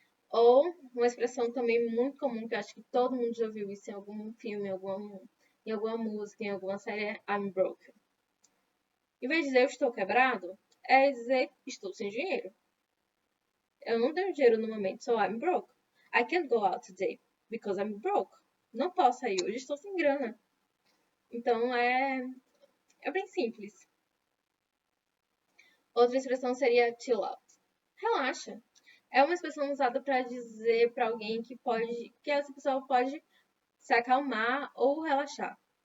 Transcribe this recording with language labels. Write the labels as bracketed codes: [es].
[pt] Ou uma expressão também muito comum, que eu acho que todo mundo já ouviu isso em algum filme, em alguma música, em alguma série, é I'm broken. Em vez de dizer eu estou quebrado, é dizer estou sem dinheiro. Eu não tenho dinheiro no momento, [en] so I'm broke. I can't go out today because I'm broke. [pt] Não posso sair hoje, estou sem grana. Então é bem simples. Outra expressão seria chill out. Relaxa. É uma expressão usada para dizer para alguém que essa pessoa pode se acalmar ou relaxar.